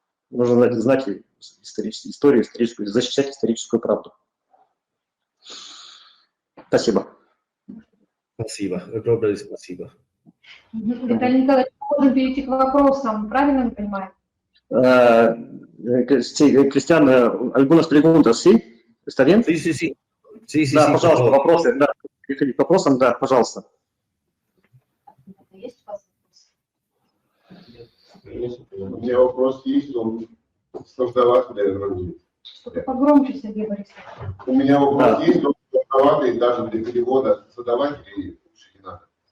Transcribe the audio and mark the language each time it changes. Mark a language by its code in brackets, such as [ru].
[ru] Нужно знать историю историческую, защищать историческую правду. Спасибо. Спасибо. Огромное спасибо. Виталий Николаевич, можем перейти к вопросам, правильно я понимаю? [es] Cristian, algunas preguntas, ¿sí? ¿Está bien? Sí, sí, sí. Sí, sí, [ru] да, [es] sí, [ru] пожалуйста, вопросы. Да, переходи к вопросам, да, пожалуйста. Есть у вас вопрос? У меня вопрос есть, он сложноватый, наверное, будет. Что-то погромче, Сергей Борисович. У меня вопрос есть, но сложноватый, даже для перевода задавать или лучше не надо?